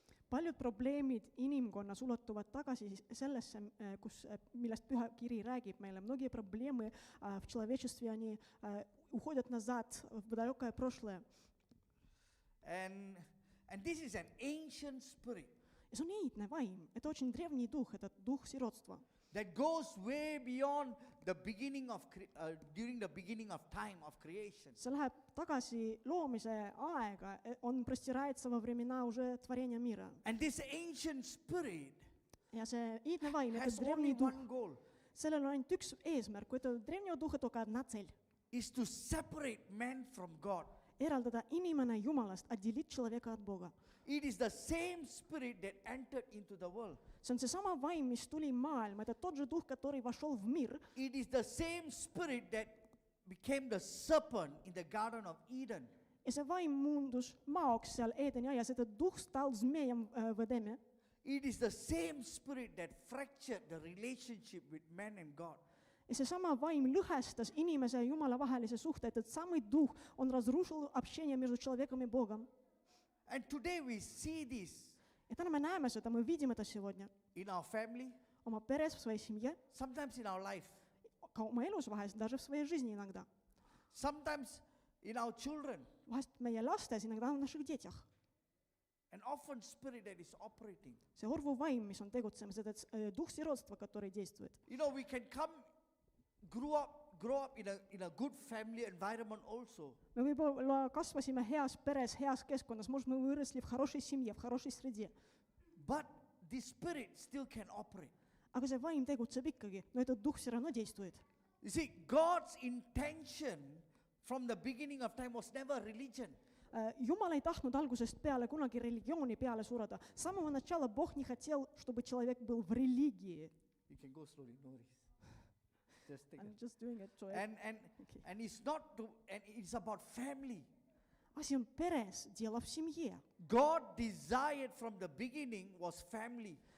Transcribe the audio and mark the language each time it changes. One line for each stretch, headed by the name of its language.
Estonian: Paljud probleemid inimkonnas ulatuvad tagasi sellesse, millest Püha Kiri räägib meile.
Russian: Многие проблемы в человечестве, они уходят назад, в далекое прошлое.
English: And this is an ancient spirit
Estonian: Ja see on iidne vaim,
Russian: это очень древний дух, это дух сиротства,
English: that goes way beyond the beginning of during the beginning of time of creation.
Estonian: see läheb tagasi loomise aega, on
Russian: простирается во времена уже творения мира.
English: And this ancient spirit
Estonian: Ja see iidne vaim, это
English: has only
Russian: древний дух,
English: one goal,
Estonian: sellel on ainult üks eesmärk, kui
Russian: это древнего духа только одна цель.
English: is to separate man from God.
Estonian: Eraldada inimene Jumalast,
Russian: отделить человека от Бога.
English: It is the same spirit that entered into the world.
Estonian: See on seesama vaim, mis tuli maailma,
Russian: это тот же дух, который вошел в мир.
English: It is the same spirit that became the serpent in the Garden of Eden.
Estonian: Ja see vaim muundus maoks seal Eedeni aias,
Russian: этот дух стал змеем в Эдеме.
English: It is the same spirit that fractured the relationship with man and God.
Estonian: Ja seesama vaim lõhestas inimese ja Jumala vahelise suhte,
Russian: этот самый дух, он разрушил общение между человеком и Богом.
English: And today we see this
Estonian: Ja täna me näeme seda, me
Russian: видим это сегодня.
English: in our family,
Estonian: Oma peres,
Russian: в своей семье,
English: sometimes in our life,
Estonian: ka oma elus vahest,
Russian: даже в своей жизни иногда.
English: sometimes in our children.
Estonian: Vahest meie lastes,
Russian: иногда в наших детях.
English: An orphan spirit that is operating.
Estonian: See orvu vaim, mis on tegutsemas,
Russian: этот дух сиротства, который действует.
English: You know, we can grow up in a good family environment also.
Estonian: Me võib-olla kasvasime heas peres, heas keskkonnas,
Russian: может, мы выросли в хорошей семье, в хорошей среде.
English: But this spirit still can operate.
Estonian: Aga see vaim tegutseb ikkagi,
Russian: no этот дух все равно действует.
English: You see, God's intention from the beginning of time was never religion.
Estonian: Jumal ei tahtnud algusest peale kunagi religiooni peale suruda.
Russian: С самого начала Бог не хотел, чтобы человек был в религии.
English: You can go slowly, no worries. Just take I'm it. just doing it. And it's not and it's about family.
Estonian: Asi on peres,
Russian: дело в семье.
English: God desired from the beginning was family.